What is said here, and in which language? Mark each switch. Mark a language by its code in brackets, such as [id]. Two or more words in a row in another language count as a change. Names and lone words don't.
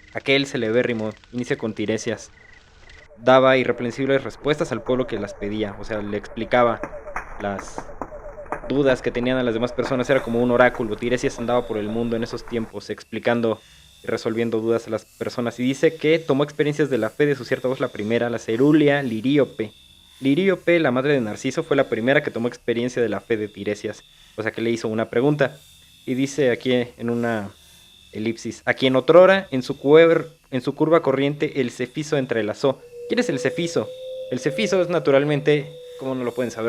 [es] Aquel celebérrimo inicia con Tiresias. Daba irreprensibles respuestas al pueblo que las pedía. O sea, le explicaba las dudas que tenían a las demás personas. Era como un oráculo. Tiresias andaba por el mundo en esos tiempos explicando y resolviendo dudas a las personas. Y dice que tomó experiencias de la fe de su cierta voz la primera, la cerúlea Liríope. Liríope, la madre de Narciso, fue la primera que tomó experiencia de la fe de Tiresias. O sea, que le hizo una pregunta. Y dice aquí en una elipsis: a quien otrora en su curva corriente el Cefiso entrelazó. ¿Quién es el Cefiso? El Cefiso es naturalmente, ¿cómo no lo pueden saber?